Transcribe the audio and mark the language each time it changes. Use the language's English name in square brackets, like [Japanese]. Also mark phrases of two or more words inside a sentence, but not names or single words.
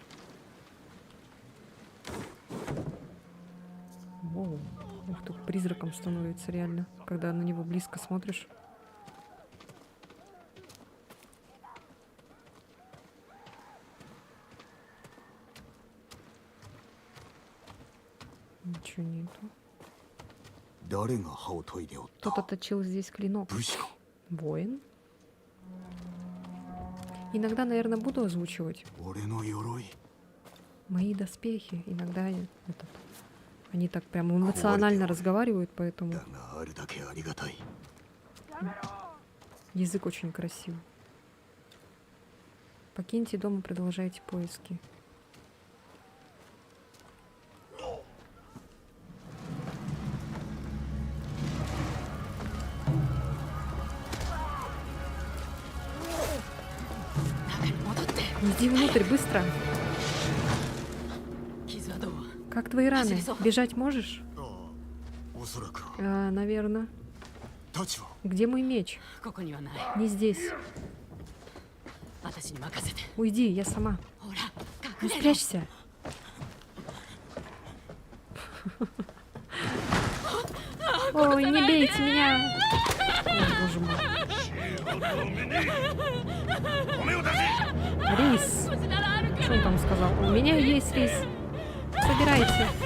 [Russian] Воу. Ух ты, призраком становится реально, когда на него близко смотришь. Ничего нету. [Japanese] 誰が歯を研いでおった [Russian] Кто-то точил здесь клинок. [Japanese] 武士か [Russian] Воин? Иногда, наверное, буду озвучивать [Japanese] 俺の鎧 [Russian] мои доспехи. Иногда они так прям эмоционально разговаривают, поэтому [Japanese] だがあるだけありがたい [Russian] язык очень красивый. Покиньте дом и продолжайте поиски. Иди внутрь, быстро. [Japanese] 傷はどう？ [Russian] Как твои раны? Бежать можешь? [Japanese] おそらく [Russian] Наверное. [Japanese] 太刀は [Russian] Где мой меч? [Japanese] ここにはない。 [Russian] Не здесь. [Japanese] 私に任せて。 [Russian] Уйди, я сама. [Japanese] ほら、 [Russian] Ну [Japanese] 隠れろ。 [Russian] спрячься. Ой, не бейте меня. Ой, боже мой. Рис. Что он там сказал? У меня есть рис. Собирайте.